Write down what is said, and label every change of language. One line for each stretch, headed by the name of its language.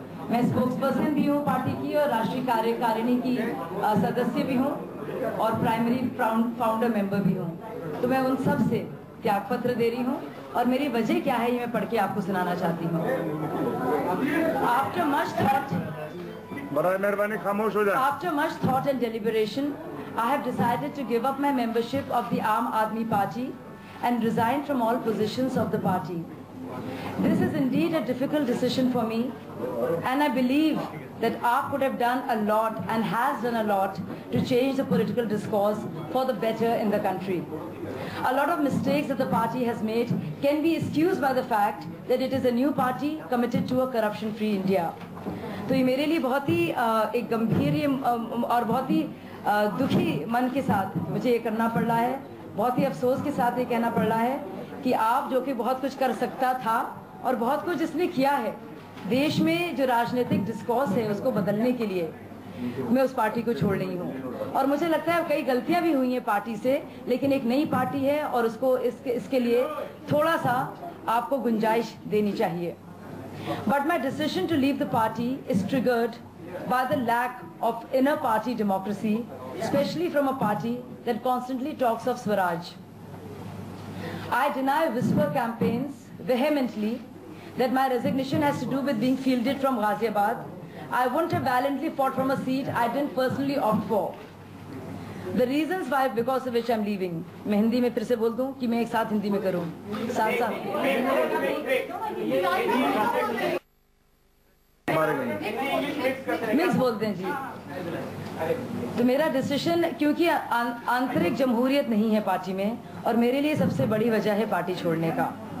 Hindi: मैं spokes person भी हूँ पार्टी की और राष्ट्रीय कार्यकारिणी की सदस्य भी हूँ और
English: primary founder member
Hindi: भी हूँ। तो मैं उन सब से त्याग पत्र दे रही हूँ और मेरी वजह क्या है ये मैं पढ़ के आपको सुनाना चाहती हूँ।
English: after much thought,
Hindi: बड़ा मेहरबानी खामोश हो जाए।
English: After much thought and deliberation, I have decided to give up my membership of the Aam Aadmi Party and resign from all positions of the party. This is indeed a difficult decision for me, and I believe that AAP could have done a lot and has done a lot to change the political discourse for the better in the country. A lot of mistakes that the party has made can be excused by the fact that it is a new party committed to a corruption-free India.
Hindi: तो ये मेरे लिए बहुत ही एक गंभीर और बहुत ही दुखी मन के साथ मुझे ये करना पड़ रहा है। बहुत ही अफसोस के साथ ये कहना पड़ रहा है कि आप जो कि बहुत कुछ कर सकता था और बहुत कुछ जिसने किया है देश में, जो राजनीतिक डिस्कोर्स है उसको बदलने के लिए, मैं उस पार्टी को छोड़ रही हूँ। और मुझे लगता है कई गलतियां भी हुई हैं पार्टी से, लेकिन एक नई पार्टी है और उसको इसके लिए थोड़ा सा आपको गुंजाइश देनी चाहिए।
English: But my decision to leave the party is triggered by the lack of inner party democracy, especially from a party that constantly talks of Swaraj. I deny whisper campaigns vehemently that my resignation has to do with being fielded from Ghaziabad. I wouldn't have valiantly fought from a seat I didn't personally opt for. The reasons why, because of which I'm leaving.
Hindi: मैं हिंदी में फिर से बोल दूं कि मैं एक साथ हिंदी में करूं, साथ साथ मिक्स बोलते हैं जी। तो मेरा डिसीजन, क्योंकि आंतरिक जमहूरियत नहीं है पार्टी में और मेरे लिए सबसे बड़ी वजह है पार्टी छोड़ने का।